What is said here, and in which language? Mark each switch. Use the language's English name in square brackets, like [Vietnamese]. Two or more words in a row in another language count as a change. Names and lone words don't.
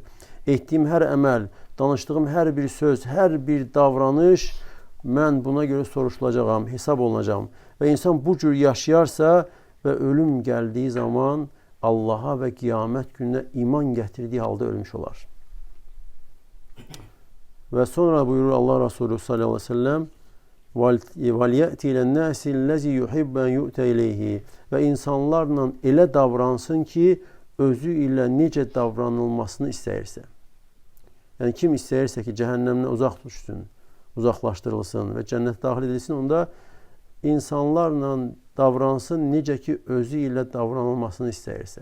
[Azerbaijani] Etdiyim hər əməl, danışdığım hər bir söz, hər bir davranış mən buna görə soruşulacağam, hesab olunacağam. Və insan bu cür yaşayarsa və ölüm gəldiyi zaman Allaha və qiyamət gününə iman gətirdiyi halda ölmüş olar. Və sonra buyurur Allah Resulü [Arabic] صلى الله عليه وسلم وَلْيَأْتِ إِلَى النَّاسِ الَّذِي يُحِبَّ أَنْ يُؤْتَ إِلَيْهِ [Azerbaijani] və insanlarla elə davransın ki, özü ilə necə davranılmasını istəyirsə. Yəni kim istəyirsə ki, cəhənnəmdən uzaq düşsün, uzaqlaşdırılsın və cənnət daxil edilsin, onda insanlarla davransın necə ki, özü ilə davranılmasını istəyirsə.